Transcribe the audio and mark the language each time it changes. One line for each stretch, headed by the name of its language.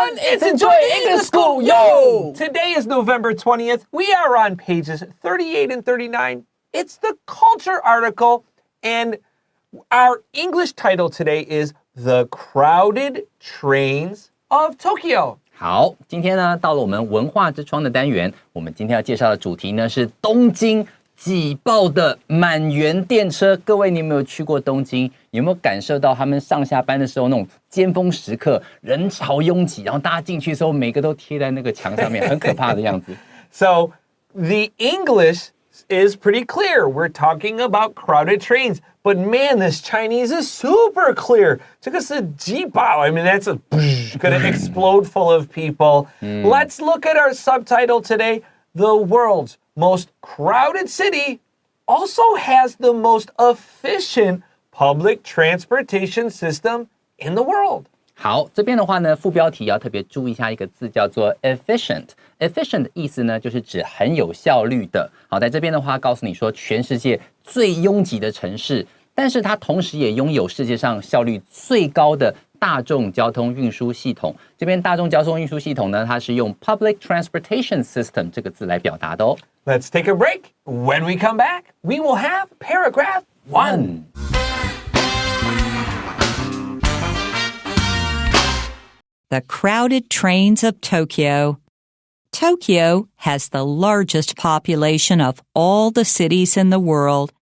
English: It's Enjoy English School, yo! Today is November 20th. We are on pages 38 and 39. It's the culture article, and our English title today is The Crowded Trains of Tokyo.
Chinese: 好，今天呢，到了我们文化之窗的单元，我们今天要介绍的主题呢是东京挤爆的满员电车。各位，你有没有去过东京？有没有感受到他们上下班的时候那种尖峰时刻，人潮拥挤，然后大家进去的时候，每个都贴在那个墙上面，很可怕的样子。
English: So the English is pretty clear. We're talking about crowded trains. But man, this Chinese is super clear.
Chinese: 这个是挤爆.
English: I mean, that's gonna explode full of people. Let's look at our subtitle today. The world's most crowded city also has the most efficient public transportation system in the world.
Chinese: 好，这边的话呢，副标题要特别注意一下一个字，叫做 efficient。efficient 的意思呢，就是指很有效率的。好，在这边的话，告诉你说，全世界最拥挤的城市，但是它同时也拥有世界上效率最高的大众交通运输系统。这边大众交通运输系统呢，它是用 public transportation system 这个字来表达的哦。
English: Let's take a break. When we come back, we will have paragraph 1. The crowded trains of Tokyo. Tokyo has the largest population of all the cities in the world.